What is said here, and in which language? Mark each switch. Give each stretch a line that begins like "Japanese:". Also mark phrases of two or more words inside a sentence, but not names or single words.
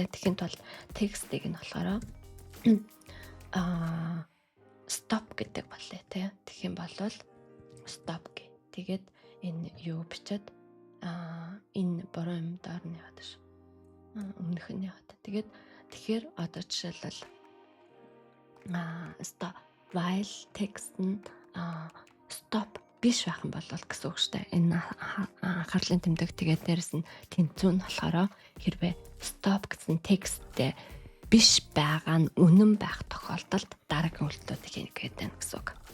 Mongolian: Тэгэхин тул текстийг нь болохоор stop гэдэг боллоо тий. Тэгэх юм бол stop гэ. Тэгээд энэ юу бичээд энэ буруу юм доор нь яваад ш. Өмнөх нь яваад. Тэгээд тэгэхээр одоо жишээлбэл
English: stop while text
Mongolian: нь stop биш байх юм бол гэсэн үг шүү дээ. Энэ анхаарлын тэмдэг тэгээд дээрэс нь тэнцүү нь болохоор хэрвээ stop гэсэн тексттэй биш байгаа нь үнэн байх тохиолдолд дараагийн үйлдэлүүдийг хийнэ гэдэг байна гэсэн үг.